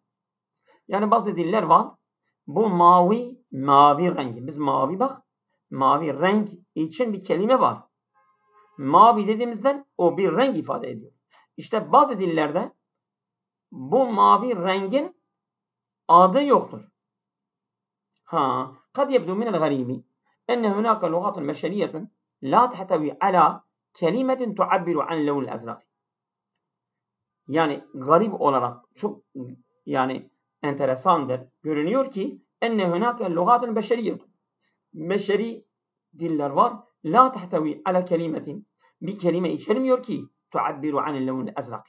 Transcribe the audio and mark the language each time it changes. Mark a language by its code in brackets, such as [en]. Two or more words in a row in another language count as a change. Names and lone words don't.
[tr] Yani bazı diller var. Bu mavi rengi. Biz mavi renk için bir kelime var. Mavi dediğimizden o bir renk ifade ediyor. İşte bazı dillerde bu mavi rengin adı yoktur. [ar] قد يبدو من الغريب أن هناك لغات بشرية لا تحتوي على كلمة تعبر عن اللون الأزرق. [tr] Yani garip olarak çok yani enteresandır. Görünüyor ki [ar] أن هناك لغات بشرية. [tr] Beşeri diller var. [ar] لا تحتوي على كلمة. [tr] Bir kelime içermiyor ki [ar] تعبر عن اللون الأزرق.